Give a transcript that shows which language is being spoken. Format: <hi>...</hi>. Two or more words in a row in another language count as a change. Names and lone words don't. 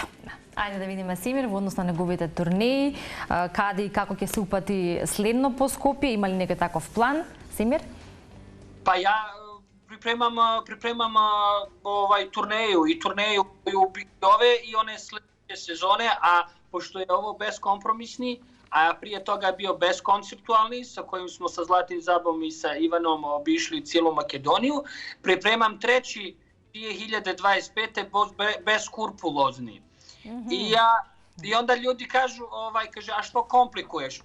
<mk>Ајде да видиме Семир во однос на неговите турнеи, каде и како ќе се упати следно по Скопје, има ли некој таков план, Семир?</mk> <sr>Па ја припремам турнеју и ове и оне следните сезоне, а пошто е ово безкомпромисни, а прije toga bio bezkonceptualni, sa kojim smo sa Zlatim Zabom i sa Ivanom obišli cijelu Makedoniju. Pripremam treći 2025. Beskrupulozni. I onda ljudi kažu, a što komplikuješ?</sr>